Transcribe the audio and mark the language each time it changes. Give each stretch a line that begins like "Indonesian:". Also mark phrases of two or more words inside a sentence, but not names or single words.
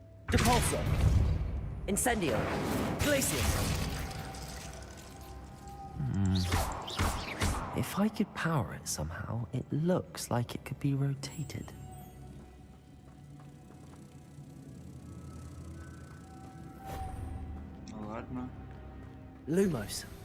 English: Depulso. Incendio. Glacius. If I could power it somehow, it looks like it could be rotated. Ладно. Lumos.